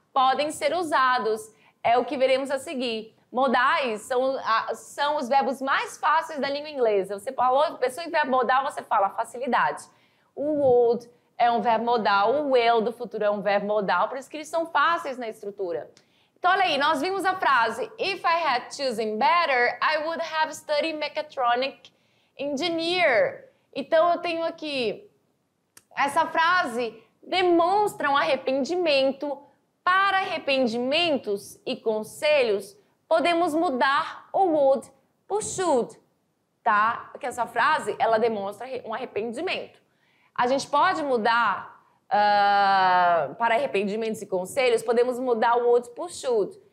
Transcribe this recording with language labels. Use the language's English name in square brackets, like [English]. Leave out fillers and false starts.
[Portuguese] Podem ser usados, é o que veremos a seguir. Modais são os verbos mais fáceis da língua inglesa. Você falou, pessoa em verbo modal, você fala facilidade. O would é um verbo modal, o will do futuro é um verbo modal, por isso que eles são fáceis na estrutura. Então, olha aí, nós vimos a frase [English] If I had chosen better, I would have studied mechatronic engineer. [Portuguese] Então, eu tenho aqui, essa frase demonstra um arrependimento. Para arrependimentos e conselhos, podemos mudar o would por should, tá? Porque essa frase, ela demonstra um arrependimento. A gente pode mudar para arrependimentos e conselhos, podemos mudar o would por should.